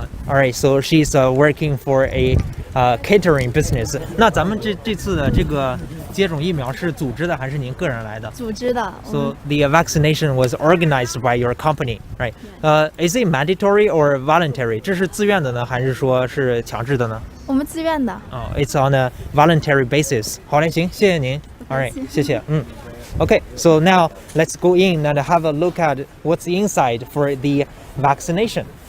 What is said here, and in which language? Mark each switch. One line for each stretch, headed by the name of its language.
English: Alright, so she's working for a catering business.
Chinese: 那咱们这次的这个接种疫苗是组织的还是您个人来的？组织的。
English: So the vaccination was organized by your company, right? Is it mandatory or voluntary?
Chinese: 这是自愿的呢，还是说是强制的呢？我们自愿的。
English: It's on a voluntary basis.
Chinese: 好嘞，行，谢谢您。Alright, 谢谢。
English: Okay, so now let's go in and have a look at what's inside for the vaccination.